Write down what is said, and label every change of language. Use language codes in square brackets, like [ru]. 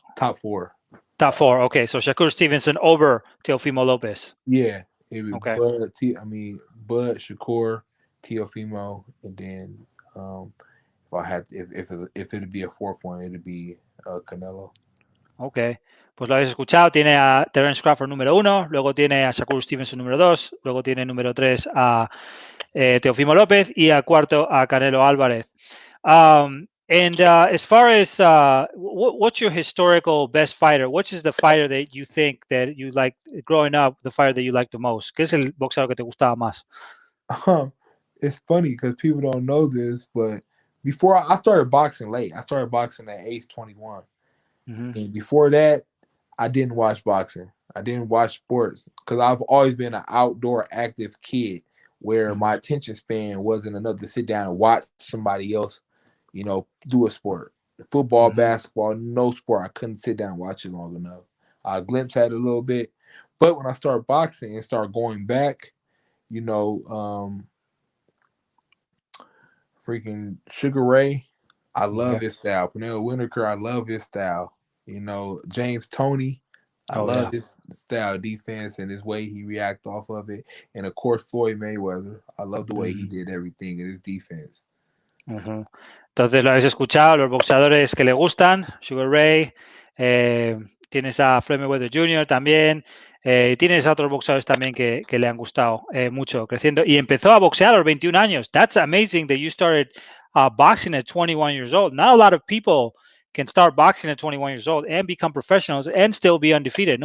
[en] top four. Top four. Okay. So Shakur Stevenson over Teofimo Lopez. Yeah, it would Okay. Bud Shakur, Teofimo, and then if I had if it'd be a fourth one, it'd be Canelo. [es] Ok, pues lo habéis escuchado. Tiene a Terence Crawford número 1, luego tiene a Shakur Stevenson número 2, luego tiene número 3 a Teofimo López y a cuarto a Canelo Álvarez. [en] And as far as what's your historical best fighter? Which is the fighter that you think that you like growing up, the fighter that you like the most? [es] ¿Qué es el boxeador que te gustaba más? [en] It's funny because people don't know this, but before I started boxing late. I started boxing at age 21, Ujú, and before that, I didn't watch boxing. I didn't watch sports because I've always been an outdoor active kid where ujú, my attention span wasn't enough to sit down and watch somebody else, do a sport. Football, ujú. basketball, no sport. I couldn't sit down and watch it long enough. I glimpsed at it a little bit, but when I started boxing and started going back, you know, freaking Sugar Ray. I Okay. love his style. Pernell Whitaker, I love his style. You know, James Toney, I Oh, love his style of defense and his way he react off of it. And of course, Floyd Mayweather, I love the way he Ujú, did everything in his defense. ujú. [es] Entonces, lo habéis escuchado, los boxeadores que le gustan, Sugar Ray, tienes a Floyd Mayweather Jr. también, y tienes a otros boxeadores también que le han gustado mucho, creciendo. Y empezó a boxear a los 21 años. [en] That's amazing that you started boxing at 21 years old. Not a lot of people can start boxing at 21 years old and become professionals and still be undefeated.